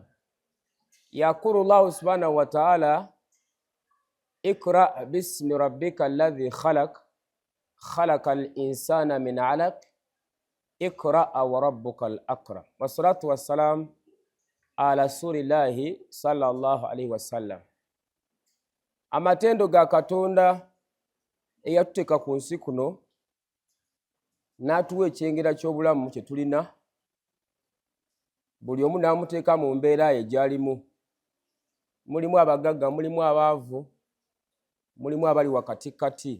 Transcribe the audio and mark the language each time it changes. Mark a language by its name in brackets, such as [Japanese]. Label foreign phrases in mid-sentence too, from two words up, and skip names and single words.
[Arabic] يقول الله سبحانه وتعالى: اقرأ باسم ربك الذي خلق خلق الإنسان من علق اقرأ وربك الأكرم. والصلاة والسلام على رسول الله صلى الله عليه وسلم. [Ganda] Amatendo ga Katonda eyatuteeka ku nsi kuno n'atuwa ekyengera ky'obulamu kye tulina, buli omu n'amuteeka mu mbeera ye gy'alimu. Mulimu abagagga, mulimu abaavu, mulimu abali wakatikati.